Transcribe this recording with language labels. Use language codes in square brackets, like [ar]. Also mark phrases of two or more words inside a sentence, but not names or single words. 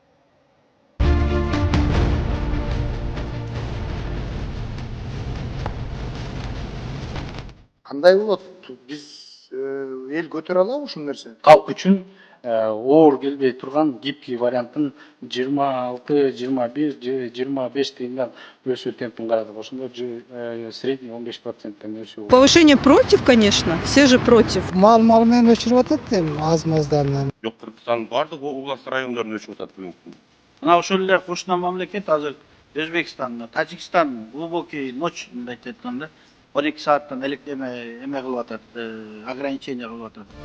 [ky] Кандай болот? Биз эл көтөрө алабы ушул нерсени? Калк үчүн оор келбей турган гибкий варианттын 26, 21, 25 тыйындан өсүү темпин карадык. Ошондо средний 15%тен өсүү. [ru] Повышение против, конечно, все же против. [ky] Мал менен өчүрүп атат эми аз-маздан. Жок, Кыргызстандын бардык область райондорунда өчүп атат бүгүнкү күндө. Мына ошол эле кошуна мамлекет азыр Өзбекстан, Тажикстан [ru] глубокий ночь [ky] мындай айтканда 12 сааттан эме кылып атат, ограничение кылып атат.